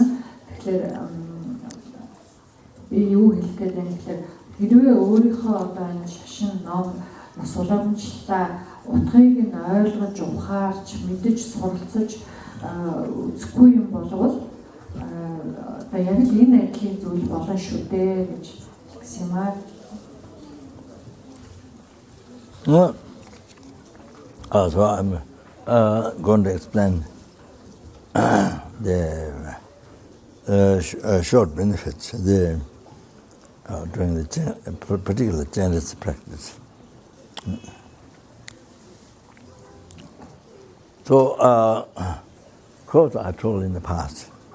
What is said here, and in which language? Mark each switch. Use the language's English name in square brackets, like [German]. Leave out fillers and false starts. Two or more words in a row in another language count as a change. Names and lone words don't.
[Mongolian] Тэгэхээр би юу хэлэх гээд байна гэхээр хэрвээ өөрийнхөө одоо энэ шашин ном бас уламжлалтаа утгыг нь ойлгож ухаарч мэдэж суралцаж үзэхгүй юм болвол одоо яг л энэ айдлын зүйл болно шүү дээ гэж хэлсэн юм аа. [English] So I'm going to explain the short benefits during the particular Chenrezig practice. So, of course, I told in the past.